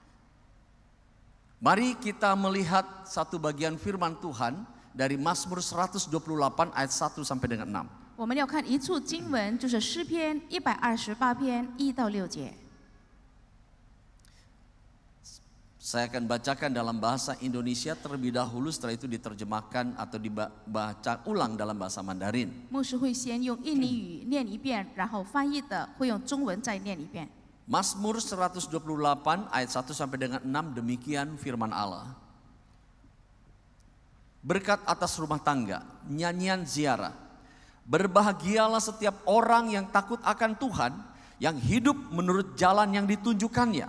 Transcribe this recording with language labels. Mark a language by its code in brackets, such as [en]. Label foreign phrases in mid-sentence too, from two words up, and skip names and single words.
[id] Mari kita melihat satu bagian firman Tuhan dari Mazmur 128 ayat 1 sampai dengan 6. [zh] 我们要看一处经文，就是诗篇128篇1到6节。 [id] Saya akan bacakan dalam bahasa Indonesia terlebih dahulu, setelah itu diterjemahkan atau dibaca ulang dalam bahasa Mandarin. [zh] 牧师会先用印尼语念一遍，然后翻译的会用中文再念一遍。 [id] Mazmur 128 ayat 1 sampai dengan 6, demikian firman Allah. Berkat atas rumah tangga, nyanyian ziarah. Berbahagialah setiap orang yang takut akan Tuhan, yang hidup menurut jalan yang ditunjukkannya.